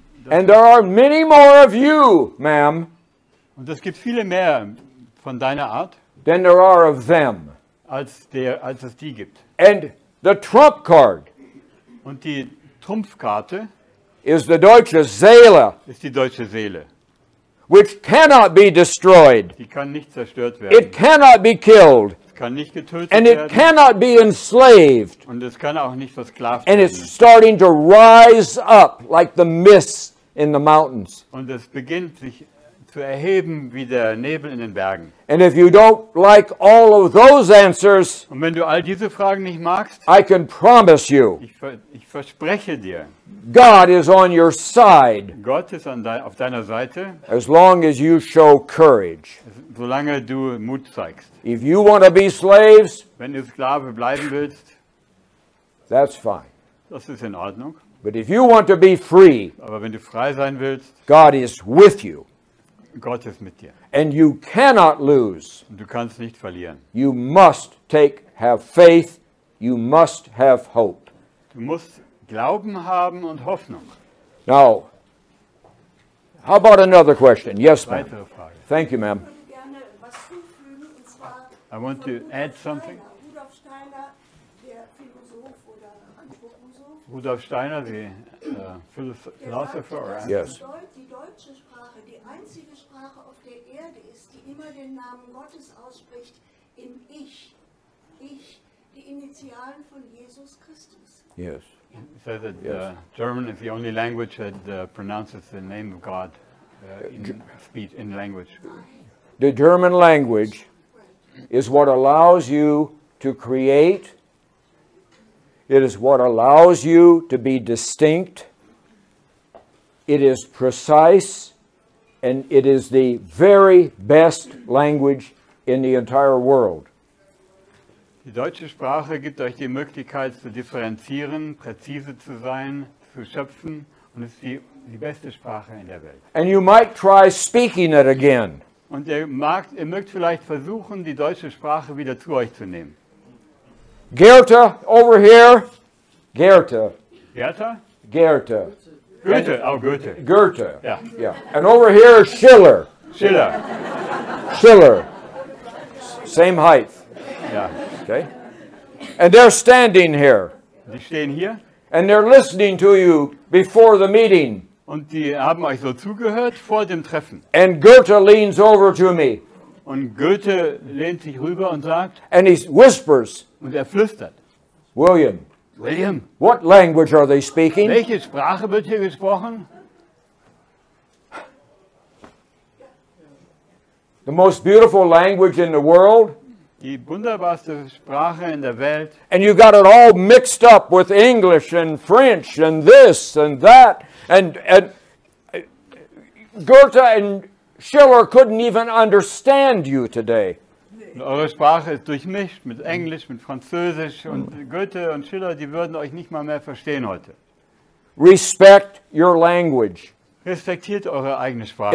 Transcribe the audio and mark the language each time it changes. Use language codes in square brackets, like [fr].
[en] And there are many more of you, ma'am, [de] Und es gibt viele mehr von deiner Art, [en] than there are of them. [de] als es die gibt. [en] And the trump card [de] Und die Trumpfkarte [en] is the deutsche Seele, [de] ist die deutsche Seele. [en] which cannot be destroyed. [de] Die kann nicht zerstört [en] It [de] werden. [en] cannot be killed. [de] Es kann nicht getötet [en] And it [de] werden. [en] cannot be enslaved. [de] Und es kann auch nicht versklavt [en] And it's [de] werden. [en] starting to rise up like the mist in the mountains. [de] Und es beginnt sich zu erheben wie der Nebel in den Bergen. [en] And if you don't like all of those answers, [de] Und wenn du all diese Fragen nicht magst, [en] I can promise you, [de] ich verspreche dir, [en] God is on your side [de] Gott ist auf deiner Seite, [en] as long as you show courage. [de] solange du Mut zeigst. [en] If you want to be slaves, [de] Wenn du Sklave bleiben willst, [en] that's fine. [de] das ist in Ordnung. [en] But if you want to be free, [de] Aber wenn du frei sein willst, [en] God is with you. [de] Gott ist mit dir. [en] And you cannot lose. [de] Und du kannst nicht verlieren. [en] You must have faith. You must have hope. [de] Du musst Glauben haben und Hoffnung. [en] Now, how about another question? Yes, ma'am. [de] Weitere Frage. [en] Thank you, ma'am. [de] Gerne was zufügen, und zwar [en] I want to add something. [de] Rudolf Steiner, der Philosoph oder Anthroposoph, [en] Rudolf Steiner, the [de] der sagt, [en] philosopher, [de] dass [en] Yes. [de] die deutsche Sprache die einzige Sprache auf der Erde ist, die immer den Namen Gottes ausspricht im Ich. Ich, die Initialen von Jesus Christus. [en] Yes. he said that German is the only language that pronounces the name of God in speech, in language. The German language is what allows you to create. It is what allows you to be distinct. It is precise. and it is the very best language in the entire world. [de] Die deutsche Sprache gibt euch die Möglichkeit zu differenzieren, präzise zu sein, zu schöpfen und ist die beste Sprache in der Welt. [en] And you might try speaking it again. [de] Und ihr mögt vielleicht versuchen, die deutsche Sprache wieder zu euch zu nehmen. [en] Goethe, over here. Goethe. Goethe? Goethe. Goethe, oh Goethe. Goethe. [de] Ja. [en] Yeah. And over here is Schiller. Schiller. Schiller. Same height. [de] Ja. [en] Okay? And they're standing here. [de] Die stehen hier [en] And they're listening to you before the meeting. [de] und die haben euch so zugehört vor dem Treffen. [en] And Goethe leans over to me [de] Und Goethe lehnt sich rüber und sagt, [en] and he whispers, [de] und er flüstert, [en] William, [de] William, [en] what language are they speaking? [de] welche Sprache wird hier gesprochen? [en] The most beautiful language in the world. [de] Die wunderbarste Sprache in der Welt. [en] And you got it all mixed up with English and French and this and that. And Goethe and Schiller couldn't even understand you today. [de] Und eure Sprache ist durchmischt mit Englisch, mit Französisch und Goethe und Schiller, die würden euch nicht mal mehr verstehen heute. [en] Respect your language. [de] Respektiert eure eigene Sprache.